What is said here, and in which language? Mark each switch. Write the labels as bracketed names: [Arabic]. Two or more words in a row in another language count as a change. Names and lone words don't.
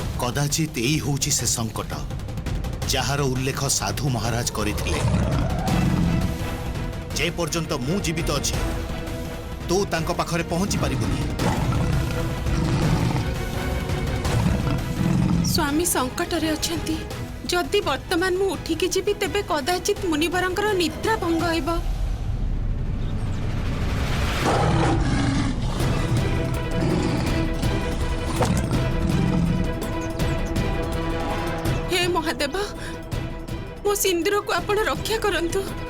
[Odia] କଦାଚିତ ଏହି ହେଉଛି ସେ ସଙ୍କଟ ଯାହାର ଉଲ୍ଲେଖ ସାଧୁ ମହାରାଜ କରିଥିଲେ। ଯେ ପର୍ଯ୍ୟନ୍ତ ମୁଁ ଜୀବିତ ଅଛି ତୁ ତାଙ୍କ ପାଖରେ ପହଞ୍ଚି ପାରିବୁନି। ସ୍ୱାମୀ ସଙ୍କଟରେ ଅଛନ୍ତି। ଯଦି ବର୍ତ୍ତମାନ ମୁଁ ଉଠିକି ଯିବି ତେବେ କଦାଚିତ ମୁନିବରଙ୍କର ନିଦ୍ରା ଭଙ୍ଗ ହୋଇବ। ହେ ମହାଦେବ, ମୋ ସିନ୍ଦୂରକୁ ଆପଣ ରକ୍ଷା କରନ୍ତୁ।